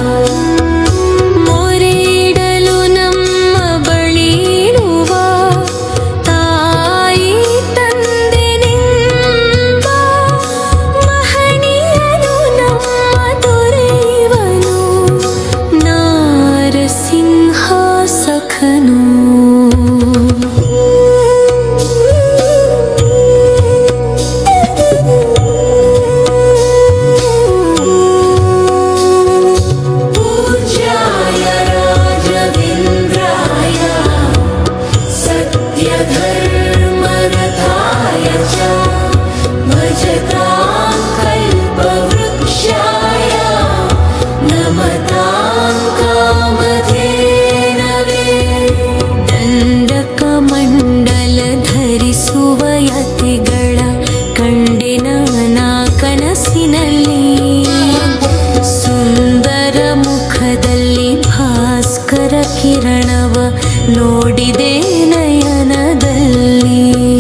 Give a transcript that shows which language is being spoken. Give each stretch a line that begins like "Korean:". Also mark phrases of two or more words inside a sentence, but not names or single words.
Kannada: ಮೊರೆಯಿಡಲು ನಮ್ಮ ಬಳಿರುವ ತಾಯಿ ತಂದೆನೆಂಬ, ಮಹನೀಯನು ನಮ್ಮ ದೊರೆಯುವನು ನಾರಸಿಂಹ ಸಖನು.
Sanskrit: पूज्याय राघवेन्द्राय सत्यधर्मरथाय च भजतां कल्पवृक्षाय नमतां कामधेनवे.
Kannada: ದಂಡಕ ಮಂಡಲ ಧರಿಸುವ ಯತಿಗಳ ಕಂಡಿನ ನಾ ಕನಸಿನಲ್ಲಿ, ಸುಂದರ ಮುಖದಲ್ಲಿ ಭಾಸ್ಕರ ಕಿರಣವ ನೋಡಿದೆ ನಯನದಲ್ಲಿ.